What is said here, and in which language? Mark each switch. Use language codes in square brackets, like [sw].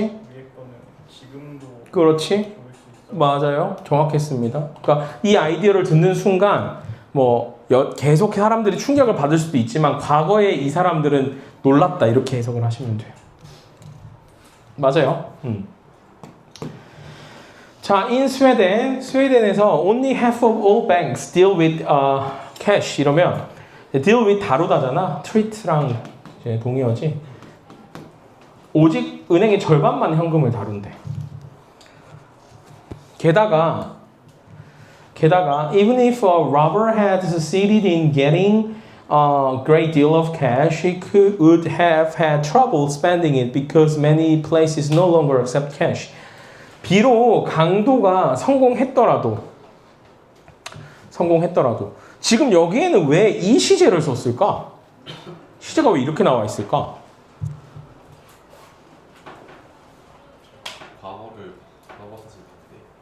[ko] 위에 거는 지금도 그렇지? 좋을 수 있어. 맞아요. 정확했습니다. 그러니까 이 아이디어를 듣는 순간 계속 사람들이 충격을 받을 수도 있지만 과거에 이 사람들은 놀랐다 이렇게 해석을 하시면 돼요. 맞아요. [en] 자, in [ko] 스웨덴에서 [en] only half of all banks deal with cash [ko] 이러면 [en] deal with [ko] 다루다잖아. treat랑 이제 동의어지. 오직 은행의 절반만 현금을 다룬대. 게다가 [en] even if a robber had succeeded in getting a great deal of cash, he would have had trouble spending it because many places no longer accept cash. [ko] 비록 강도가 성공했더라도 지금 여기에는 왜 이 시제를 썼을까? 시제가 왜 이렇게 나와 있을까? 과거를 넘어서지 못해.